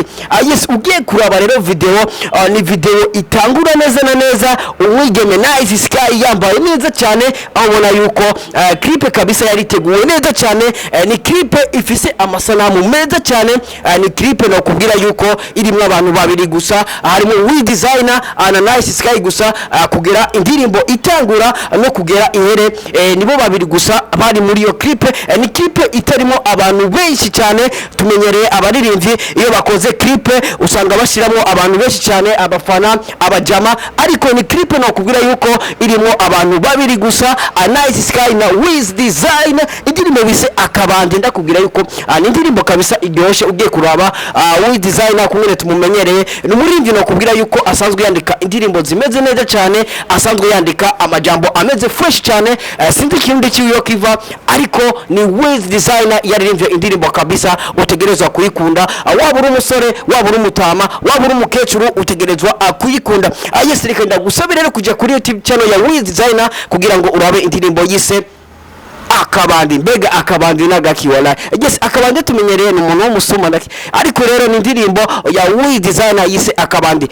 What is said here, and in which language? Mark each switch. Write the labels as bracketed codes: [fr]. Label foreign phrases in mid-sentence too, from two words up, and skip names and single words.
[rn] Yes, ugiye kuraba rero video ni video itangura neza na neza umwigeme Nice Sky yambaye neza cyane abona yuko clip kabisa yariteguwe neza cyane. Ni clip ifise amasanamu meza cyane. Ni clip no kubwira yuko irimo abantu babiri gusa harimo with designer na Nice Sky gusa kugera indirimbo itangura no kugera ihere. Nibo babiri gusa bari muri iyo clip. Ni clip itarimo abantu benshi cyane tumenyereye abaririmbyi iyo bakoze clip usanga bashiramo abantu benshi cyane abafana abajama, ariko ni clip no kubwira yuko irimo abantu babiri gusa Nice Sky na with designer. Indirimbo bise Akabandi ndakubwira yuko ni indirimbo kabisa iryoshe ugiye kuraba with designer kumwe tumumenyereye. Ni umuririmbyi no kubwira yuko asanzwe yandika indirimbo zimeze neza cyane, asanzwe yandika amajambo ameze fresh cyane. Sinzi ikindi kiyo kiva, ariko ni with designer yaririmbye indirimbo kabisa utegerezwa kuyikunda. Waba uri umusore waba uri umutama waba uri umukecuru utegerezwa kuyikunda. Yes, reka ndagusabira rero kujya kuri YouTube channel ya with designer kugira ngo urabe indirimbo yise Akabandi. Mbega Akabandi nagaki wala. Yes, Akabandi tumenyereye ni umuntu w'umusuma ndaki, ariko rero ni indirimbo ya with designer yise Akabandi.